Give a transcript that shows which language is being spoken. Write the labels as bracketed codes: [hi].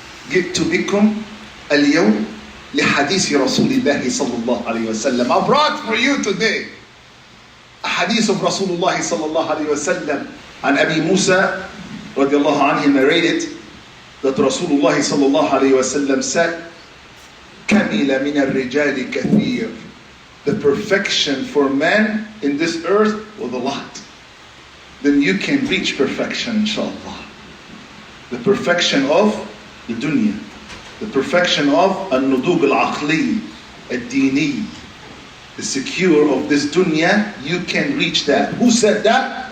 [ar] جئت بكم اليوم لحديث رسول الله صلى الله عليه وسلم. [en] I brought for you today a hadith of Rasulullah صلى الله عليه وسلم. And Abi Musa رضي الله عنه narrated that Rasulullah صلى الله عليه وسلم said, [ar] كمل من الرجال كثير. [en] The perfection for men in this earth was a lot. Then you can reach perfection, inshallah. The perfection of the dunya, the perfection of al-nudug al-aqli, al-dini, the secure of this dunya, you can reach that. Who said that?